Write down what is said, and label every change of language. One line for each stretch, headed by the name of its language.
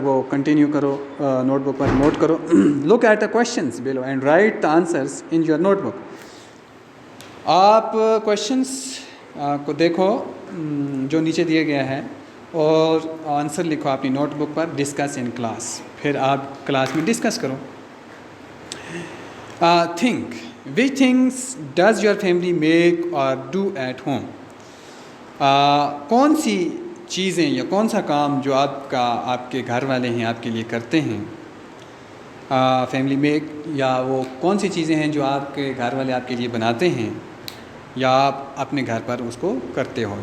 Urdu: وہ کنٹینیو کرو، note book پر note کرو.
English: Look at the questions below and write the answers in your notebook.
Urdu: آپ questions کو دیکھو جو نیچے دیا گیا ہے، اور آنسر لکھو اپنی note book per.
English: discuss in class,
Urdu: پھر آپ کلاس میں ڈسکس کرو.
English: Think. Which things does your family make or do at home?
Urdu: کون سی چیزیں یا کون سا کام جو آپ کے گھر والے ہیں آپ کے لیے کرتے ہیں؟ فیملی میک، یا وہ کون سی چیزیں ہیں جو آپ کے گھر والے آپ کے لیے بناتے ہیں یا آپ اپنے گھر پر اس کو کرتے ہو.